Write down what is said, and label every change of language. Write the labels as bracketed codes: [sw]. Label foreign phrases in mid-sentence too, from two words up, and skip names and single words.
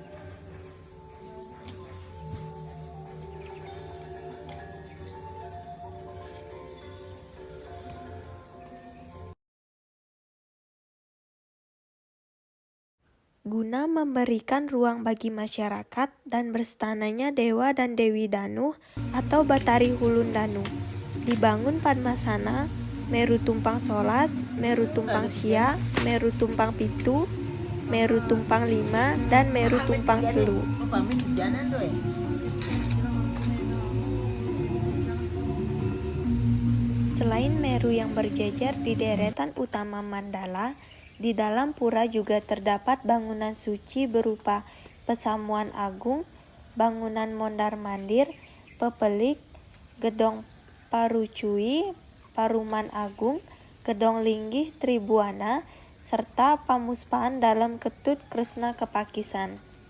[id] Guna memberikan ruang bagi masyarakat dan berstananya Dewa dan Dewi Danu atau Batari Hulundanu, dibangun Padmasana, Meru Tumpang Solas, Meru Tumpang Sia, Meru Tumpang Pitu, Meru Tumpang Lima, dan Meru Tumpang Telu. Selain Meru yang berjejer di deretan utama mandala, di dalam pura juga terdapat bangunan suci berupa Pesamuan Agung, bangunan Mondar Mandir, Pepelik, Gedong Parucui, Paruman Agung, Gedong Linggih Tribuana, serta Pamuspaan dalam Ketut Kresna Kepakisan.